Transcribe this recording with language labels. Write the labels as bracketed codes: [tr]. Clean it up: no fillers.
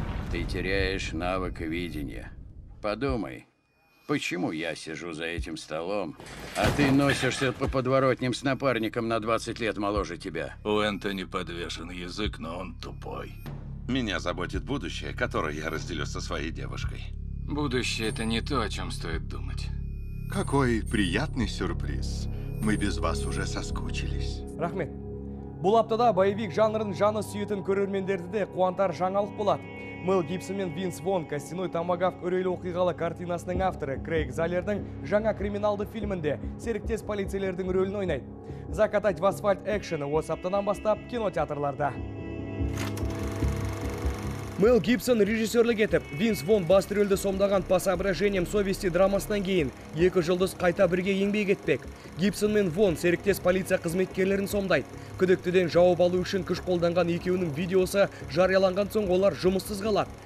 [ru] Ты теряешь навык видения. Подумай, почему я сижу за этим столом, а ты носишься по подворотням с напарником на 20 лет моложе тебя? У Энтони подвешен язык, но он тупой. Меня заботит будущее, которое я разделю со своей девушкой. Будущее — это не то, о чем стоит думать. Какой приятный сюрприз. Мы без вас уже соскучились. [kk] Рахмет. Бұл аптада боевик жанрын жаны сүйетін көрермендерді де қуантар жаңалық болады. Мэл Гибсон мен Винс Вон «Костяной томагавк» үрейлі оқиғалы картинасының авторы Крейг Залердің жаңа криминалды фильмінде серіктес полицейлердің рөлін ойнайды. «Закатать в асфальт» экшені осы аптадан бастап кинотеатрларда. Мэл Гибсон режиссерлік етіп, Винс Вон басты рөлді сомдаған «По соображениям совести» драмасынан кейін 2 жұлдыз қайта бірге еңбек етпек. Гибсон мен Вон серіктес полиция қызметкерлерін сомдайды. Күдіктіден жауап алу үшін күш қолданған екеуінің видеосы жарияланған соң олар жұмыссыз қалады.